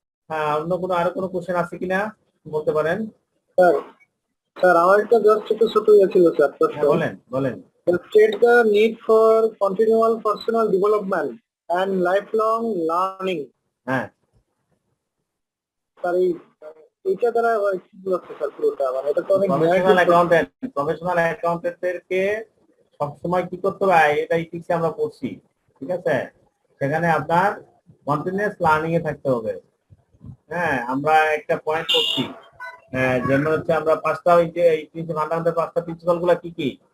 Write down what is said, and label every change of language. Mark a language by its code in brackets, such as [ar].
[bn] হ্যাঁ, অন্য কোনো আরো কোনো কোশ্চেন আছে কিনা বলতে পারেন। স্যার আমার একটা জাস্ট একটু ছোট ছিল স্যার। বলেন। [en] State the need for continual personal development and lifelong learning. [bn] হ্যাঁ, স্যার এইটা দ্বারা কি বলছে স্যার পুরোটা, মানে এটা তো অনেক প্রফেশনাল অ্যাকাউন্টেন্টদেরকে সবসময় কি করতে হবে, এটা ইথিক্সে আমরা পড়ছি, ঠিক আছে? সেখানে আপনার কন্টিনিউয়াস লার্নিং এ থাকতে হবে। হ্যাঁ, আমরা একটা পয়েন্ট করছি, যেমন হচ্ছে আমরা পাঁচটা ফান্ডামেন্টাল পাঁচটা প্রিন্সিপাল গুলা কি?